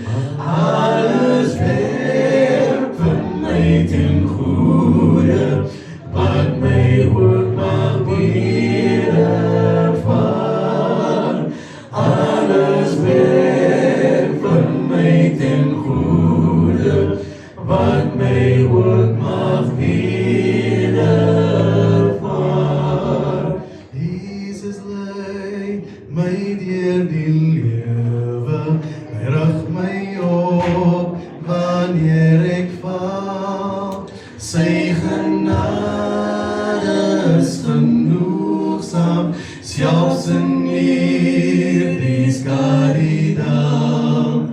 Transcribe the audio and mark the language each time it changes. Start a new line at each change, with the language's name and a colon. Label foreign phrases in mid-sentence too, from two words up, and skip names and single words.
Dutch: Alles werkt voor mij ten goede, wat mij ook mag wedervaren. Alles werkt voor mij ten goede, wat mij ook mag wedervaren.
Afrikaans: Jesus lei my deur die lewe, hy rig my op wanneer ek val. Sy genade is genoegsaam, selfs in hierdie skadidal.